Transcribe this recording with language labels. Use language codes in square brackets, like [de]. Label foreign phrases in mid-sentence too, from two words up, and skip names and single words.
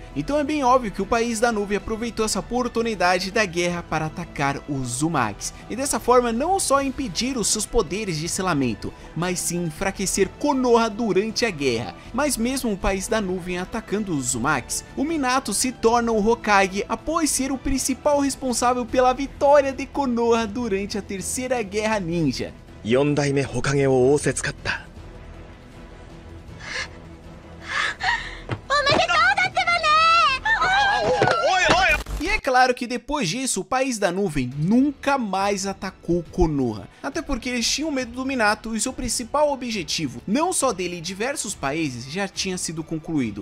[pt] Então é bem óbvio que o país da nuvem aproveitou essa oportunidade da guerra para atacar os Uzumaki, e dessa forma não só impedir os seus poderes de selamento, mas sim enfraquecer Konoha durante a guerra. Mas mesmo o país da nuvem atacando os Uzumaki, o Minato se torna o Hokage após ser o principal responsável pela vitória de Konoha durante a terceira guerra ninja. [ja] 4代目火影を仰せつかった。 [pt] E é claro que depois disso, o país da nuvem nunca mais atacou Konoha, até porque eles tinham medo do Minato e seu principal objetivo, não só dele e diversos países, já tinha sido concluído.